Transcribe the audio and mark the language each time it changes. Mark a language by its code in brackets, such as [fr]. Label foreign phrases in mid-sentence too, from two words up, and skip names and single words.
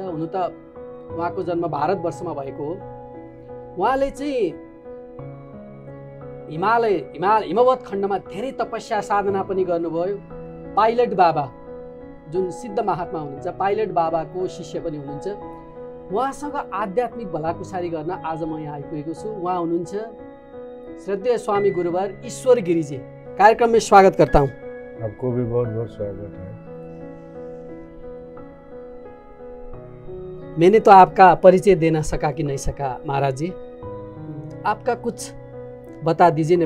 [ne] हुनु त उहाँको जन्म भारतवर्षमा भएको हो। उहाँले चाहिँ हिमवत खण्डमा धेरै तपस्या साधना पनि गर्नुभयो। पाइलट बाबा जुन सिद्ध महात्मा हुनुहुन्छ, पाइलट बाबाको शिष्य पनि हुनुहुन्छ। उहाँसँग आध्यात्मिक भलाकुसारी गर्न आज म यहाँ आइपुगेको छु। उहाँ हुनुहुन्छ श्रद्धेय स्वामी गुरुवर ईश्वर गिरिजी। [hi] कार्यक्रम में स्वागत करता हूँ। आपको भी बहुत बहुत स्वागत है। मैंने तो आपका परिचय देना सका कि नहीं सका महाराज जी, आपका कुछ बता दीजिए ना।